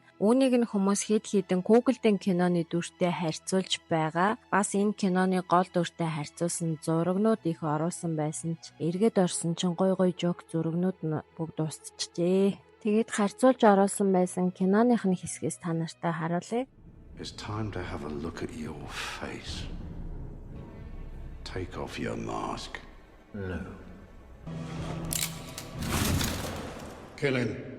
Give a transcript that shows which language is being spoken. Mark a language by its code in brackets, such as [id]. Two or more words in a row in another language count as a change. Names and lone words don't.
[mn] Үүнийг нь хүмүүс хэд хэдэн Google-ийн киноны дүртэй харьцуулж байгаа. Бас энэ киноны гол дүртэй харьцуулсан зурагнууд их оруулсан байсан ч эргээд орсон чинь гой жок зурагнууд нь бүгд устчихжээ. Тэгээд харьцуулж оруулсан байсан киноных нь хэсгээс та нартай харуулъя. [en] It's time to have a look at your face. Take off your mask. No. Kill him.